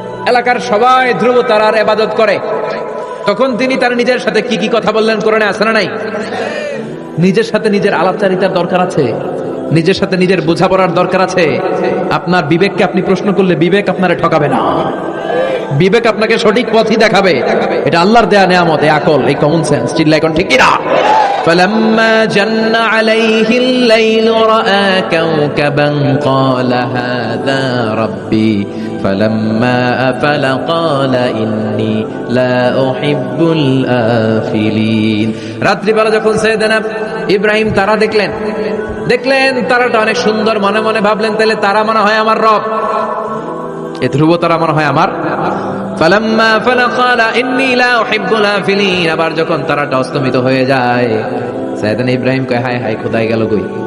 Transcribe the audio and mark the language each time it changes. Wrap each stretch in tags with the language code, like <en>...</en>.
<bn>এলাকার সবাই ধ্রুব তারার ইবাদত করে। তখন তিনি তার নিজের সাথে কি কি কথা বললেন কোরআনে আছে না নাই? নিজের সাথে নিজের আলাপচারিতার দরকার আছে, নিজের সাথে নিজের বোঝাপড়ার দরকার আছে। আপনার বিবেককে আপনি প্রশ্ন করলে বিবেক আপনারে ঠকাবে না, বিবেক আপনাকে সঠিক পথই দেখাবে। এটা আল্লাহর দেয়া নিয়ামত, এই আকল, এই কমন সেন্স। চিল্লা এখন ঠিক কিনা?</bn> <ar>فلما جن عليه الليل رأى كوكبا قال هذا ربي فلما أفل قال إني لا أحب الآفلين।</ar> <bn>রাত্রিবেলা যখন সাইয়েদনা ইব্রাহিম তারা দেখলেন তারাটা অনেক সুন্দর, মনে মনে ভাবলেন তাহলে তারা মনে হয় আমার রব, এ ধ্রুব তারা মনে হয় আমার।</bn> <ar>ফালাম্মা আফালা ক্বালা ইন্নী লা উহিব্বুল আফিলিন।</ar> <bn>আবার যখন তারাটা অস্তমিত হয়ে যায়, সাইয়েদনা ইব্রাহিম কয় হায় হায়, খোদাই গেল কই?</bn>